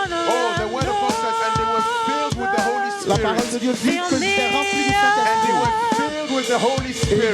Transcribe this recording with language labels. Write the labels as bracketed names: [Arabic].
[English] Oh, the word of God says, and they were filled with the Holy Spirit. [French] La parole de Dieu dit que nous étions remplis du Saint-Esprit. [English] And they were filled with the Holy Spirit.